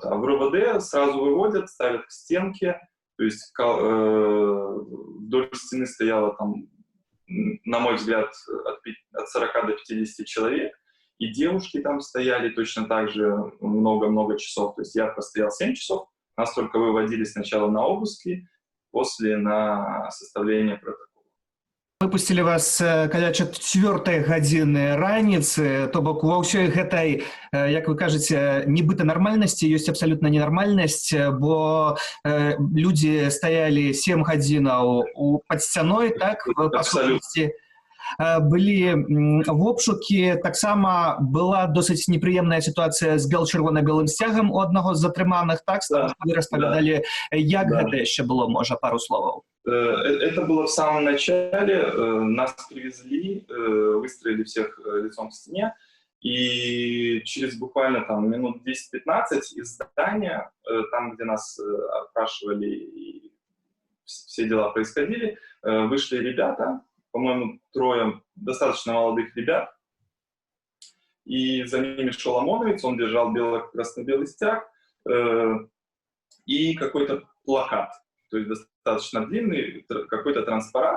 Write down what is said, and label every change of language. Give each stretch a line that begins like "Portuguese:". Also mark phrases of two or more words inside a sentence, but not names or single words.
Russian: А в РУВД сразу выводят, ставят к стенке. То есть вдоль стены стояло там, на мой взгляд, от 40 до 50 человек. И девушки там стояли точно так же много-много часов. То есть я простоял 7 часов, нас только выводили сначала на обыски, после на составление протокола.
Belarusian: Выпусцілі вас каля 4 гадзіны раніцы, то бок ва ўсёй гэтай, як вы кажаце, нібыта нармальнасці ёсць абсалютна ненармальнасць, бо людзі стаялі 7 гадзінаў пад сцяной, так, па сутнасці. Былі в обшукі, таксама была досыць непрыемная сітуацыя з чырвона-белым сцягам у аднаго з затрыманых, так? Вы распавядалі, як гэта яшчэ было, можа, пару словаў?
Russian: Это было в самом начале. Нас привезли, выстроили всех лицом к стене, и через буквально там минут 10-15 из здания, там, где нас опрашивали и все дела происходили, вышли ребята, по-моему, 3 достаточно молодых ребят, и за ними шел ОМОНовец, он держал красно-белый стяг и какой-то плакат, то есть достаточно длинный, какой-то транспарант.